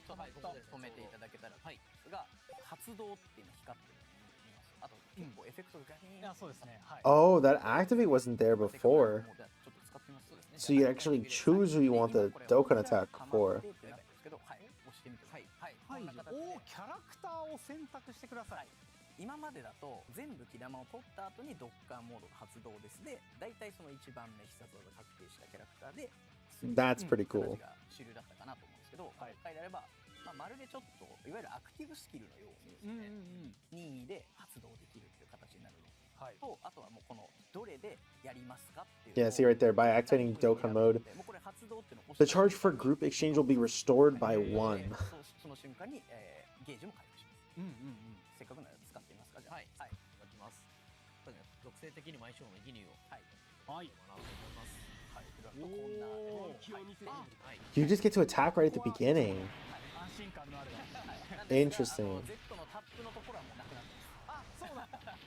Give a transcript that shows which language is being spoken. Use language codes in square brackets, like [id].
[ja] ちょっと止めていただけたらと思いますが、発動っていうの光ってるの見ます。あと結構エフェクトがガニーン。そうですね。はい。 [en] Oh, that activate wasn't there before. [ja] ちょっと使ってみます。 [en] So you actually choose who you want the Dokkan attack for. [ja] はい、押してみて。はい、はい。お、キャラクターを選択してください。今までだと全部木玉を取った後にドッカンモードが発動です。で、大体その1番目必殺技確定したキャラクターで [en] That's pretty cool. [ja] が主流だったかなと思うんですけど、今回であれば、まるでちょっといわゆるアクティブスキルのようにですね、任意で発動できるっていう形になるのと、あとはもうこのどれでやりますかっていう。 [en] Yeah, see right there. By activating Dokkan mode, the charge for group exchange will be restored by 1. [ja] その瞬間にゲージも回復します。せっかくなら使ってみますか。じゃあ、はい、いただきます。属性的にも相性のギニューをはいかなと思います。はい、こんな気を見せて、 [en] You just get to attack right at the beginning. [ja] 安心感のある。 [en] Interesting. [ja] Z のタップのところはもうなくなってます。あ、そうなんだ。